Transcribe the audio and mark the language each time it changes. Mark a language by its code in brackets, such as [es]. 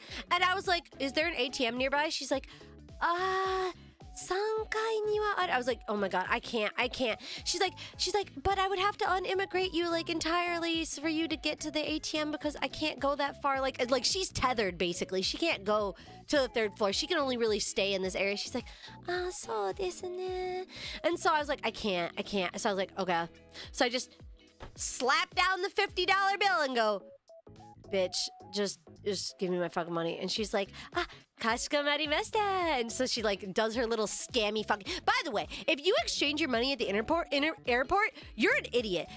[en] And I was like, is there an ATM nearby? She's like, [ja] 3階にはある. [en] I was like, oh my god, I can't. She's like, but I would have to unimmigrate you like entirely for you to get to the ATM because I can't go that far. Like she's tethered basically. She can't go to the 3rd floor. She can only really stay in this area. She's like, [ja] そうですね. [en] And so I was like, I can't. So I was like, okay. So I just slap down the $50 bill and go, bitch, just give me my fucking money. And she's like, [ja] kashikomarimashita. [en] And so she like does her little scammy fucking. By the way, if you exchange your money at the airport, you're an idiot.